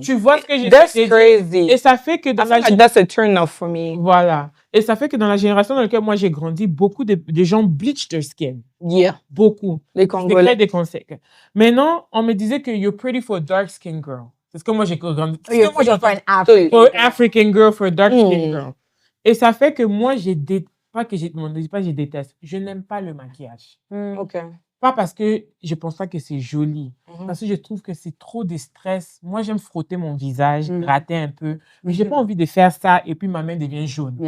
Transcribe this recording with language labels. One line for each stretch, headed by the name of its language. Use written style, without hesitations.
French: Tu vois ce que j'ai dit?
English: That's crazy.
French: Et ça fait que dans
English: that's a turn off for me.
French: Voilà. Et ça fait que dans la génération dans laquelle moi j'ai grandi, beaucoup de gens
English: bleach their skin. Yeah.
French: Beaucoup. Les Congolais. Des conseils. Maintenant, on me disait que
English: you're pretty for a dark skin girl.
French: C'est ce que moi j'ai grandi.
English: You're pretty for an African. For African girl, for a dark skin girl.
French: Et ça fait que moi, je déteste. Je n'aime pas le maquillage.
English: OK.
French: Pas parce que je pense pas que c'est joli. Parce que je trouve que c'est trop de stress. Moi, j'aime frotter mon visage, gratter un peu. Mais j'ai pas envie de faire ça et puis ma main devient jaune.